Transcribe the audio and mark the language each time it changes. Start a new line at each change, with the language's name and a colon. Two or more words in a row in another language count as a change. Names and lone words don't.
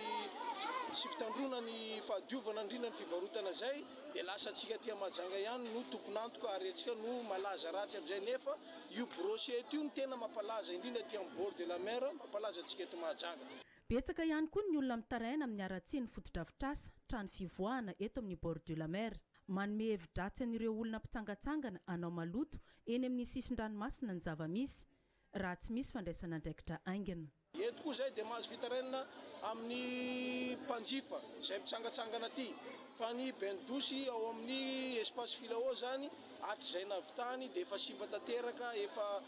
Malagasy: fitandrona ny fahadiovana indrindra ny fivarotana izay dia lasa antsika aty Mahajanga ihany no tompon'antoka ary antsika no malaza ratsy amin'izay nefa io brochette io no tena mampalaza indrindra aty amin'ny
French: bord de la mer
Malagasy: mampalaza antsika eto Mahajanga. Betsaka ihany koa ny olona mitaraina amin'ny aratsiany fotodrafitrasa trano fivoahana eto amin'ny
French: bord de la mer.
Malagasy: Manome hevi-dratsy an'ireo olona mpitsangatsangana anao maloto eny amin'ny sisin-dranomasina ny zava-misy raha tsy misy fandraisana andraikitra aingana. Eto koa izay dia mahazo fitarainana amin'ny mpanjifa izay mitsangatsangana aty, fa ny bendosy ao amin'ny espace filao zany hatrizay navitany dia efa simba tanteraka, efa